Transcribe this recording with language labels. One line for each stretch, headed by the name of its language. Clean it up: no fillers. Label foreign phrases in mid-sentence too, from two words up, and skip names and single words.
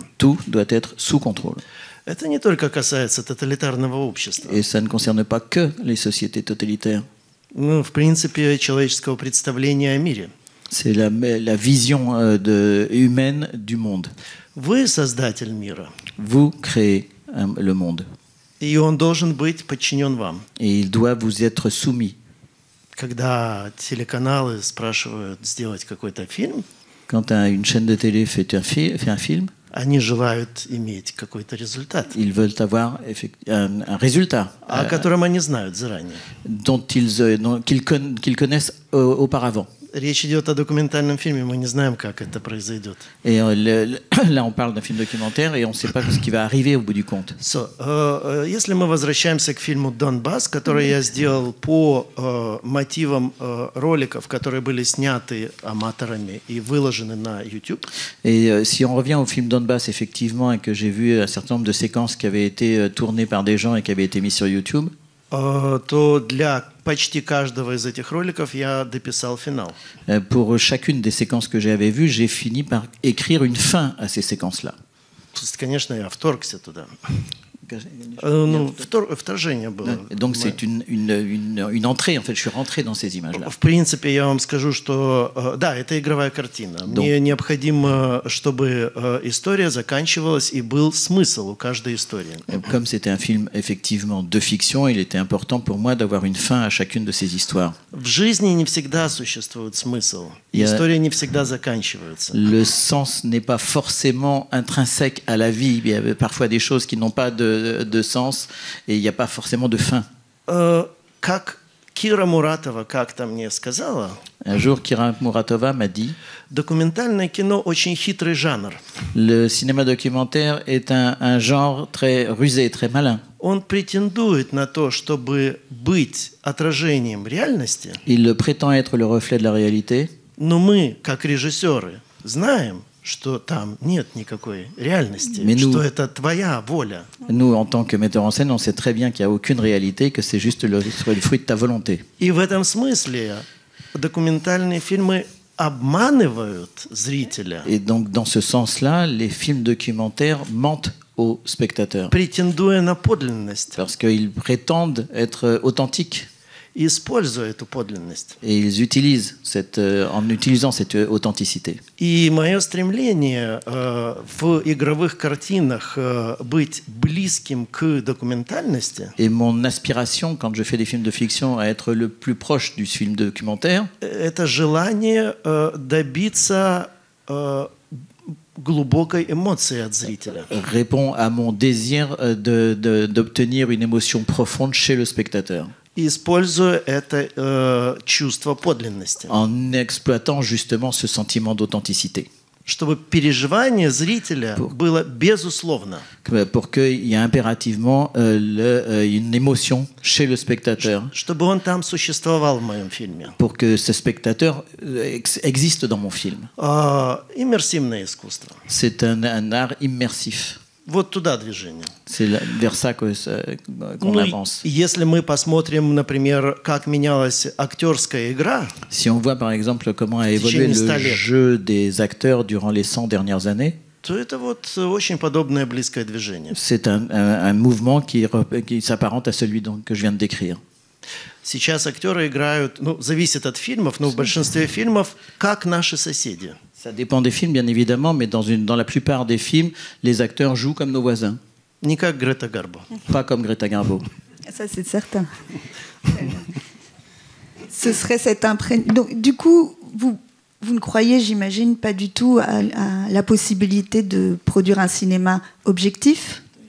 French: Tout doit être sous contrôle.
Russian: Это не только касается тоталитарного общества.
French: Et ça ne concerne pas que les sociétés totalitaires.
Russian: Ну, в принципе, человеческого представления о мире.
French: C'est la vision humaine du monde.
Russian: Вы создатель мира.
French: Vous créez le monde.
Russian: И он должен быть подчинен вам.
French: Et il doit vous être soumis.
Russian: Когда телеканалы спрашивают сделать какой-то фильм,
French: Quand une chaîne de télé fait un film,
Russian: они желают иметь какой-то результат,
French: ils veulent avoir un résultat
Russian: о котором они знают заранее.
French: qu'ils connaissent auparavant.
Russian: Речь идет о документальном фильме, мы не знаем, как это произойдет.
French: Et là, on parle d'un film documentaire et on ne sait pas ce qui va arriver au bout du compte.
Russian: Если мы возвращаемся к фильму «Донбасс», который я сделал по мотивам роликов, которые были сняты аматорами и выложены на YouTube.
French: Et si on revient au film Donbass, effectivement, et que j'ai vu un certain nombre de séquences qui avaient été tournées par des gens et qui avaient été mises sur YouTube,
Russian: то для почти каждого из этих роликов я дописал финал.
French: pour chacune des séquences que j'avais vues, j'ai fini par écrire une fin à ces séquences-là.
Russian: То есть, конечно, я вторгся туда. Ну, вторжение было.
French: Donc c'est une entrée, en fait, je suis rentré dans ces images-là.
Russian: В принципе, я вам скажу, что да, это игровая картина. Мне необходимо, чтобы история заканчивалась и был смысл у каждой истории.
French: Comme c'était un film effectivement de fiction, il était important pour moi d'avoir une fin à chacune de ces histoires.
Russian: В жизни не всегда существует смысл. История не всегда заканчивается.
French: Le sens n'est pas forcément intrinsèque à la vie. Il y a parfois des choses qui n'ont pas de sens et il n'y a pas forcément de fin.
Russian: Как Кира Муратова как-то мне сказала,
French: Un jour, Kira Muratova m'a dit
Russian: документальное кино очень хитрый жанр.
French: le cinéma documentaire est un genre très rusé, très malin.
Russian: Он претендует на то, чтобы быть отражением реальности,
French: Il prétend être le reflet de la réalité,
Russian: но мы, как режиссеры, знаем, что там нет никакой реальности,
French: Mais nous-
Russian: что это твоя воля.
French: Nous, en tant que metteurs en scène, on sait très bien qu'il n'y a aucune réalité, que c'est juste le fruit de ta volonté.
Russian: И в этом смысле документальные фильмы обманывают зрителя,
French: Et donc, dans ce sens-là, les films documentaires mentent aux spectateurs,
Russian: претендуя на подлинность
French: parce qu'ils prétendent être authentiques.
Russian: и используя эту подлинность.
French: Et ils utilisent en utilisant cette authenticité.
Russian: И мое стремление в игровых картинах быть близким к документальности,
French: Et mon aspiration, quand je fais des films de fiction, à être le plus proche du film documentaire,
Russian: это желание добиться глубокой эмоции от зрителя.
French: répond à mon désir d'obtenir une émotion profonde chez le spectateur,
Russian: И используя это чувство подлинности,
French: en exploitant justement ce sentiment d'authenticité,
Russian: чтобы переживание зрителя было безусловно,
French: pour qu'il y ait impérativement une émotion chez le spectateur,
Russian: чтобы он там существовал в моем фильме.
French: pour que ce spectateur existe dans mon film.
Russian: Иммерсивное искусство.
French: C'est un art immersif.
Russian: Вот туда движение.
French: C'est vers ça qu'on
Russian: Ну,
French: avance.
Russian: если мы посмотрим, например, как менялась актерская игра,
French: Si on voit par exemple comment a évolué
Russian: течение 100
French: le
Russian: лет.
French: jeu des acteurs durant les 100 dernières années,
Russian: то это вот очень подобное близкое движение.
French: c'est un mouvement qui s'apparente à celui que je viens de décrire.
Russian: Сейчас актеры играют, ну, зависит от фильмов, но в большинстве фильмов, как наши соседи.
French: Ça dépend des films, bien évidemment, mais dans la plupart des films, les acteurs jouent comme nos voisins,
Russian: Не как Грета Гарбо.
French: pas comme Greta Garbo. Ça, c'est certain. Ce serait cette impression. Donc, du coup, vous ne croyez, j'imagine, pas du tout à la possibilité de produire un cinéma objectif ?